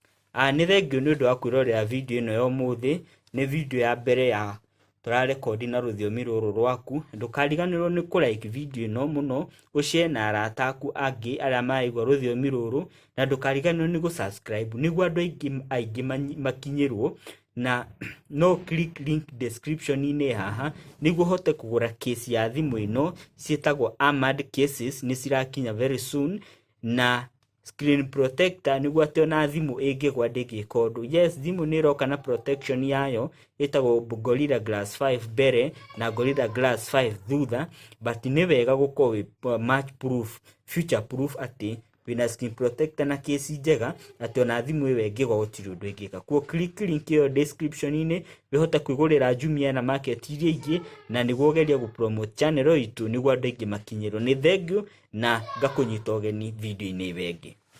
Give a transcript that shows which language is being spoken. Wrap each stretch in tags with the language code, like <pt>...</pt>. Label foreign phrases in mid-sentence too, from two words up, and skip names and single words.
<ki>Nĩ thengio nĩ ũndũ wa kwĩrorera video ĩno ya ũmũthĩ. Nĩ video ya mbere ya tũrarekondi na rũthiomi rũrũ rwaku. Ndũkariganĩrwo nĩ kũlike video ĩno mũno, ũshare na arata aku angĩ arĩa maraigua rũthiomi rũrũ, na ndũkariganĩrwo nĩ gũsubscribe nĩguo andũ aingĩ makinyĩrwo, na no click link description-inĩ haha nĩguo hote kũgũra case ya thimũ ĩno ciĩtagwo Armoured Cases, nĩ cirakinya</ki> <en>very soon,</en> <ki>na</ki> <en>screen protector</en> <ki>nĩguo atĩ ona thimũ ĩngĩgwa ndĩngĩka ũndũ. Yes, thimũ nĩ ĩroka na protection yayo ĩtagwo Gorilla Glass 5 mbere na Gorilla Glass 5 thutha, but nĩ wega gũkorwo wĩ</ki> <en>match proof, future proof</en> <ki>atĩ wĩna</ki> <en>screen protector</en> <ki>na case njega atĩ ona thimũ ĩyo ĩngĩgwa gũtirĩ ũndũ ĩngĩka. Kuo click link ĩyo description-inĩ wĩhote kwĩgũrĩra Jumia na market iria ingĩ, na nĩguo ũgerie gũpromote channel itũ nĩguo andũ aingĩ makinyĩrwo. Nĩ thengiũ na ngakũnyita ũgeni video-inĩ ĩyo ĩngĩ.</ki>